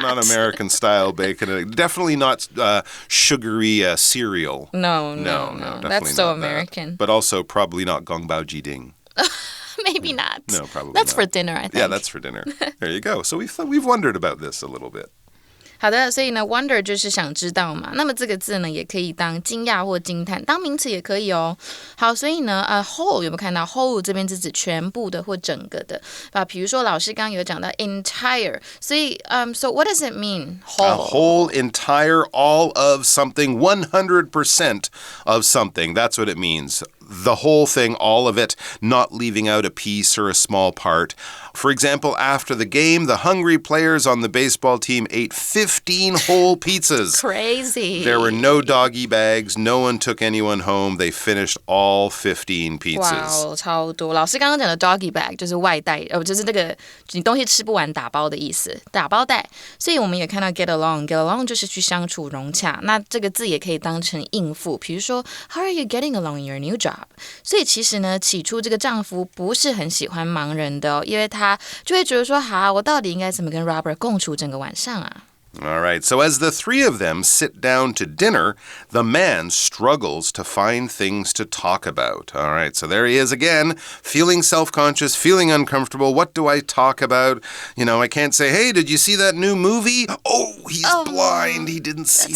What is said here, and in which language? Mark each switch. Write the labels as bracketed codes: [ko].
[en] Not American-style bacon and eggs. Definitely not sugary cereal. No. That's so American. That. But also probably not gongbao jiding. Maybe not. No, probably That's not. for dinner, I think. Yeah, that's for dinner. There you go. So we've wondered about this a little bit. [zh] 好的，所以呢 wonder 就是想知道嘛，那么这个字呢也可以当惊讶或惊叹，当名词也可以哦。好，所以呢whole 有没有看到 whole 这边是指全部的或整个的啊？比如说老师刚刚有讲到 entire， 所以 [en] so what does it mean? Whole, entire, all of something, 100% of something. That's what it means. The whole thing, all of it, not leaving out a piece or a small part. For example, after the game, the hungry players on the baseball team ate 15 whole pizzas. Crazy. There were no doggy bags. No one took anyone home. They finished all 15 pizzas. [zh] 哇，超多。老师刚刚讲的 doggy bag 就是外带，就是那个你东西吃不完打包的意思，打包袋。所以我们也看到 get along，get along 就是去相处融洽。那这个字也可以当成应付，比如说 [en] How are you getting along in your new job？ [zh] 所以其实呢，起初这个丈夫不是很喜欢盲人的因为他就会觉得说，好，我到底应该怎么跟 Robert 共处整个晚上啊？ [en] All right, so as the three of them sit down to dinner, the man struggles to find things to talk about. All right, so there he is again, feeling self-conscious, feeling uncomfortable. What do I talk about? You know, I can't say, hey, did you see that new movie? Oh, he's blind. He didn't see the